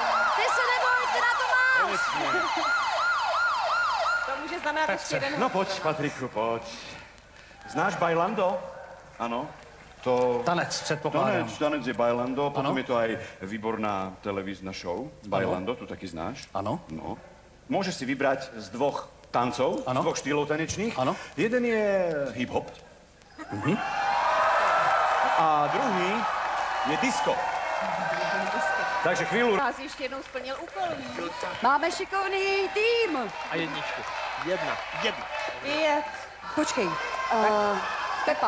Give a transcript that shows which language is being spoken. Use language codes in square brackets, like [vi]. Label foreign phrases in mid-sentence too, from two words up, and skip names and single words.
[cs] Ty se neboj, ty na to máš! To může znamenat ještě jeden. No pojď, Patriku, pojď. Znáš Bailando? Ano. To... Tanec, předpokládám. [sk] Tanec je Bailando, potom je to aj výborná televízna show. [cs] Bailando, tu taky znáš? Ano. No. [sk] Môžeš si vybrať z 2 tancov, z 2 štýlov tanečných. [cs] Ano. [sk] Jeden je hip-hop. A druhý je disco. Takže chvíľu... [cs] Vás ještě jednou splnil úkol. Máme šikovný tým. A jedničku. Jedna. 5. Počkej. Pepa.